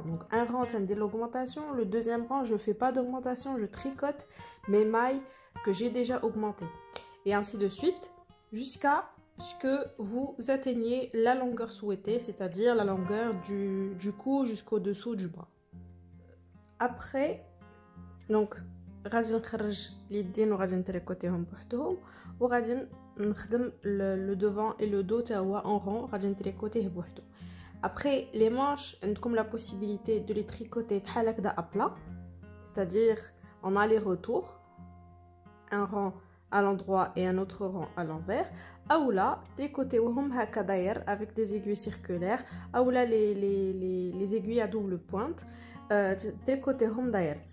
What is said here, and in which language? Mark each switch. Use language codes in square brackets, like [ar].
[fr] Donc un rang تندير l'augmentation, le deuxième rang je fais pas d'augmentation, je tricote mes mailles que j'ai déjà augmentées, et ainsi de suite jusqu'à ce que vous atteigniez la longueur souhaitée, c'est-à-dire la longueur du cou jusqu'au dessous du bras. [ar] Après donc غادي نخرج اليدين وغادي نتريكوتيهم بوحدهم، وغادي نخدم [fr] le devant et le dos [ar] تا هو en rond غادي نتريكوتيه بوحدو. [fr] Après les manches عندكم la possibilité de les tricoter [ar] بحال هكذا [fr] à plat, c'est-à-dire en aller-retour, un rang à l'endroit et un autre rang à l'envers, ou là tricotez-هم [ar] هكا داير [fr] avec des aiguilles circulaires, ou là les aiguilles à double pointe tricotez-هم داير.